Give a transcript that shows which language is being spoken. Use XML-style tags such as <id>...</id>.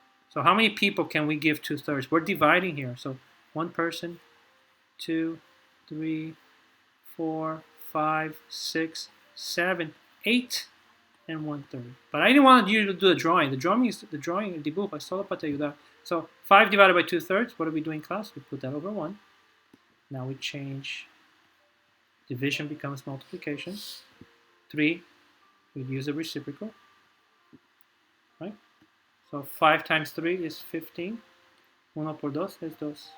<en>So how many people can we give 2/3? We're dividing here. So 1 person, 2, 3, 4, 5, 6, 7, 8, and 1/3. But I didn't want you to do the drawing. The drawing,</en> <es>dibujo, es solo para te ayudar.</es> <en>So 5 divided by 2/3, what do we do in class? We put that over 1. Now we change. Division becomes multiplication. 3, we use a reciprocal. Right? So 5 times 3 is 15. 1</en> <es>por</es> <en>2 is 2.</en>